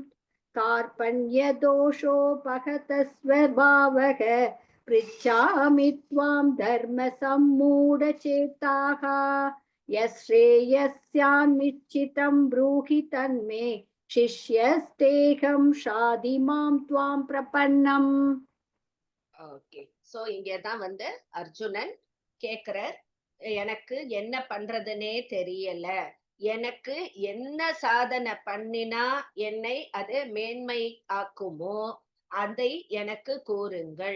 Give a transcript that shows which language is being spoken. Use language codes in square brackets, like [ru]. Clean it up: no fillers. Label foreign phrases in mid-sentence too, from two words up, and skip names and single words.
[sa] कार्पण्यदोषोपहत स्वभावः पृच्छामि त्वां धर्मसम्मूढचेताः यच्छ्रेयस्यान् निश्चितं ब्रूहि तन्मे शिष्यस्तेऽहं शाधि मां त्वां प्रपन्नम्. [en] okay, so [ta] இங்கதான் அர்ஜுனன் கேக்குறார், எனக்கு என்ன பண்றதுன்னே தெரியல, எனக்கு என்ன சாதனை பண்ணினா என்னை அது மேன்மை ஆக்குமோ அதை எனக்கு கூறுங்கள்.